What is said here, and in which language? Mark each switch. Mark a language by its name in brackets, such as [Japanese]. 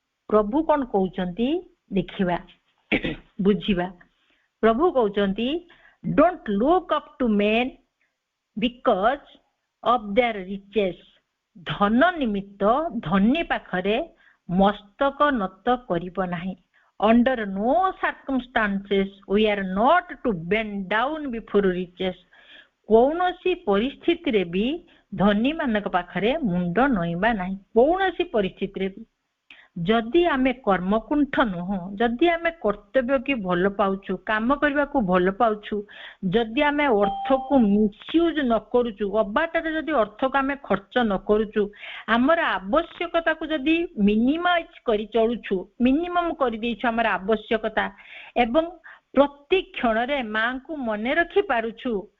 [Odia] ପ୍ରଭୁ କଣ କହୁଛନ୍ତି ଦେଖିବା, ବୁଝିବା। [English] ପ୍ରଭୁ କହୁଛନ୍ତି don't look up to men because of their riches. [Odia] ଧନ ନିମିତ୍ତ ଧନୀ ପାଖରେ ମସ୍ତକ ନତ କରିବ ନାହିଁ। [English] Under no circumstances we are not to bend down before riches. [Odia] କୌଣସି ପରିସ୍ଥିତିରେ ବି ଧନୀ ମାନଙ୍କ ପାଖରେ ମୁଣ୍ଡ ନଇଁବା ନାହିଁ, କୌଣସି ପରିସ୍ଥିତିରେ ବି। ଯଦି ଆମେ କର୍ମକୁଣ୍ଠ ନୁହଁ, ଯଦି ଆମେ କର୍ତ୍ତବ୍ୟକୁ ଭଲ ପାଉଛୁ, କାମ କରିବାକୁ ଭଲ ପାଉଛୁ, ଯଦି ଆମେ ଅର୍ଥକୁ ମିସୟୁଜ ନ କରୁଛୁ, ଅବାଟରେ ଯଦି ଅର୍ଥକୁ ଆମେ ଖର୍ଚ୍ଚ ନ କରୁଛୁ, ଆମର ଆବଶ୍ୟକତାକୁ ଯଦି ମିନିମାଇଜ କରି ଚଳୁଛୁ, ମିନିମମ କରିଦେଇଛୁ ଆମର ଆବଶ୍ୟକତା ଏବଂ ପ୍ରତି କ୍ଷଣରେ ମାଙ୍କୁ ମନେ ରଖି ପାରୁଛୁ,